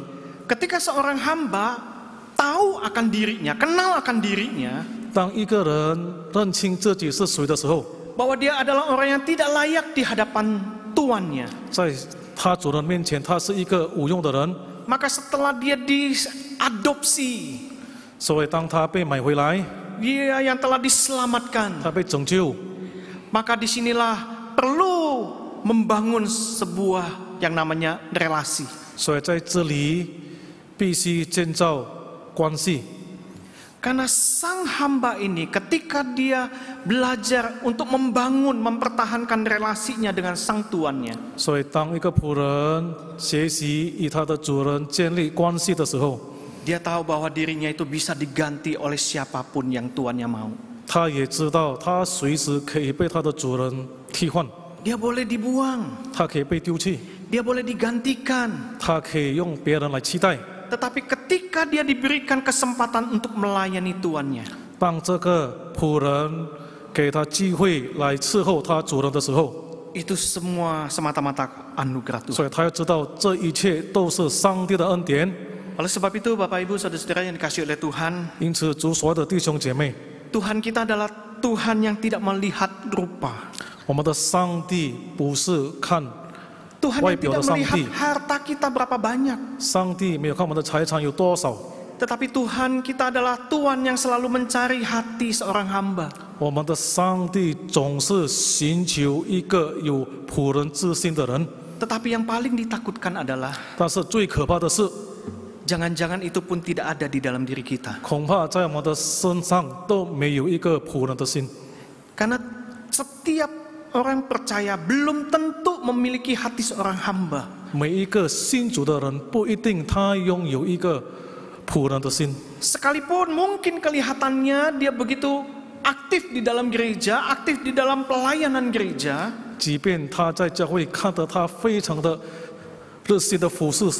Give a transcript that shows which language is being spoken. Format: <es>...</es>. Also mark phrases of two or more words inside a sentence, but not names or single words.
<id>Ketika seorang hamba tahu akan dirinya, kenal akan dirinya,</id> <zh>当一个人认清自己是谁的时候，</zh> <id>bahwa dia adalah orang yang tidak layak di hadapan tuannya,</id> <zh>在他主人面前，他是一个无用的人。</zh> <id>maka setelah dia diadopsi,</id> <zh>所以当他被买回来，</zh> <id>dia yang telah diselamatkan,</id> <zh>他被拯救，</zh> <id>maka disinilah perlu membangun sebuah yang namanya relasi.</id> <zh>所以在这里必须建造关系。</zh> <id>Karena sang hamba ini ketika dia belajar untuk membangun, mempertahankan relasinya dengan sang tuannya,</id> <zh>所以当一个仆人学习与他的主人建立关系的时候，</zh> <id>dia tahu bahwa dirinya itu bisa diganti oleh siapapun yang tuannya mau.</id> <zh>他也知道他随时可以被他的主人替换，</zh> <id>Dia boleh dibuang,</id> <zh>他可以被丢弃，</zh> <id>dia boleh digantikan.</id> <zh>他可以用别人来替代。</zh> <id>Tetapi ketika dia diberikan kesempatan untuk melayani tuannya,</id> <zh>当这个仆人给他机会来伺候他主人的时候，</zh> <id>itu semua semata-mata anugerah Tuhan.</id> <zh>所以他要知道这一切都是上帝的恩典。</zh> <id>Oleh sebab itu Bapak Ibu Saudara-saudara yang dikasihi oleh Tuhan,</id> <zh>因此，主所有的弟兄姐妹，</zh> <id>Tuhan kita adalah Tuhan yang tidak melihat rupa.</id> <zh>我们的上帝不是看</zh> <id>Tuhan yang tidak melihat harta kita berapa banyak.</id> <zh>上帝没有看我们的财产有多少，</zh> <id>Tetapi Tuhan kita adalah Tuhan yang selalu mencari hati seorang hamba.</id> <zh>我们的上帝总是寻求一个有仆人之心的人。</zh> <id>Tetapi yang paling ditakutkan adalah</id> <zh>但是最可怕的是，</zh> <id>jangan-jangan itu pun tidak ada di dalam diri kita.</id> <zh>恐怕在我们的身上都没有一个仆人的心，</zh> <id>Karena setiap orang percaya belum tentu memiliki hati seorang hamba.</id> <zh>每一个信主的人不一定他拥有一个仆人的心。</zh> <id>Sekalipun mungkin kelihatannya dia begitu aktif di dalam gereja, aktif di dalam pelayanan gereja,</id> <zh>即便他在教会看得他非常的热心的服侍神，</zh>